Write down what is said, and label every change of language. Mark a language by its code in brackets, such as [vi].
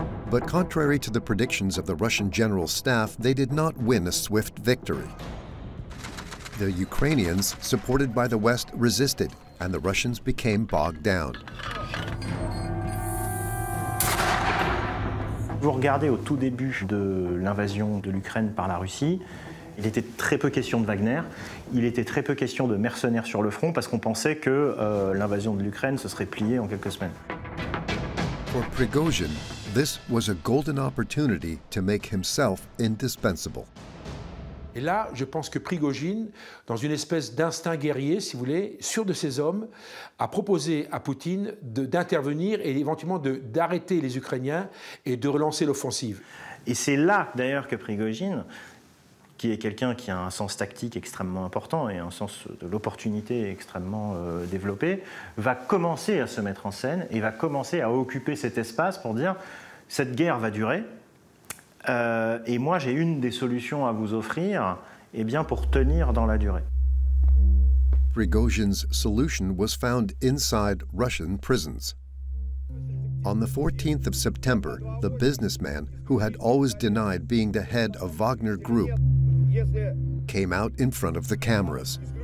[en] But contrary to the predictions of the Russian General Staff, they did not win a swift victory. The Ukrainians, supported by the West, resisted, and the Russians became bogged down. [fr] Vous regardez au tout début de l'invasion de l'Ukraine par la Russie, il était très peu question de Wagner, il était très peu question de mercenaires sur le front parce qu'on pensait que l'invasion de l'Ukraine se serait pliée en quelques semaines. [en] For Prigozhin, this was a golden opportunity to make himself indispensable. [fr] Et là, je pense que Prigozhin, dans une espèce d'instinct guerrier, si vous voulez, sûr de ses hommes, a proposé à Poutine d'intervenir et éventuellement d'arrêter les Ukrainiens et de relancer l'offensive. Et c'est là, d'ailleurs, que Prigozhin, qui est quelqu'un qui a un sens tactique extrêmement important et un sens de l'opportunité extrêmement développé, va commencer à se mettre en scène et va commencer à occuper cet espace pour dire « cette guerre va durer ». Et moi, j'ai une des solutions à vous offrir, eh bien, pour tenir dans la durée. [en] Prigozhin's solution was found inside Russian prisons. On the 14th of September, the businessman, who had always denied being the head of Wagner Group, came out in front of the cameras.